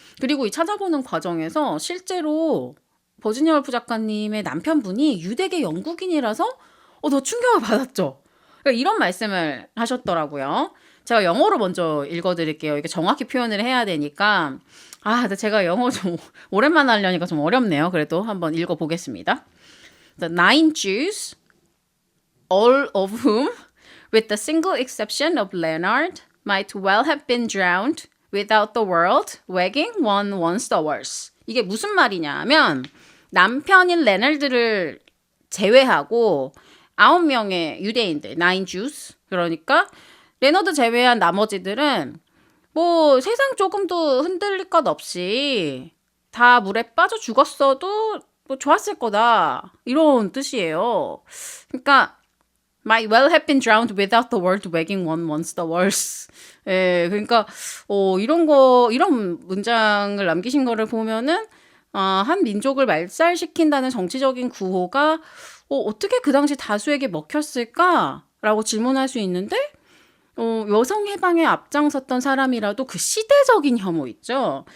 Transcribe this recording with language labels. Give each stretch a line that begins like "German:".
Korean: 그리고 이 찾아보는 과정에서 실제로 버지니아 월프 작가님의 남편분이 유대계 영국인이라서 더 충격을 받았죠. 그러니까 이런 말씀을 하셨더라고요. 제가 영어로 먼저 읽어드릴게요. 이게 정확히 표현을 해야 되니까. 근데 제가 영어 좀 오랜만에 하려니까 좀 어렵네요. 그래도 한번 읽어보겠습니다.
English: The nine Jews, all of whom, with the single exception of Leonard, might well have been drowned without the world wagging one once the worse.
Korean: 이게 무슨 말이냐면 남편인 레널드를 제외하고 9명의 유대인들,
English: nine Jews.
Korean: 그러니까 레너드 제외한 나머지들은 뭐 세상 조금도 흔들릴 것 없이 다 물에 빠져 죽었어도 뭐 좋았을 거다. 이런 뜻이에요. 그러니까
English: might well have been drowned without the world wagging one once the worse.
Korean: 예, 그러니까 이런 문장을 남기신 거를 보면은 한 민족을 말살시킨다는 정치적인 구호가 어떻게 그 당시 다수에게 먹혔을까라고 질문할 수 있는데 여성 해방에 앞장섰던 사람이라도 그 시대적인 혐오 있죠.